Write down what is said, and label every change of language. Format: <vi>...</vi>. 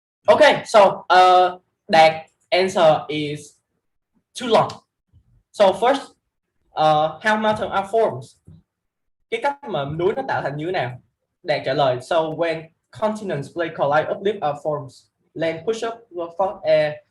<en>Okay, so that answer is too long. So first, how mountains are formed?</en> <vi>Cái cách mà núi nó tạo thành như thế nào? Đạt trả lời.</vi> <en>So when continents plate collide, uplift are formed. Land push up for air.</en>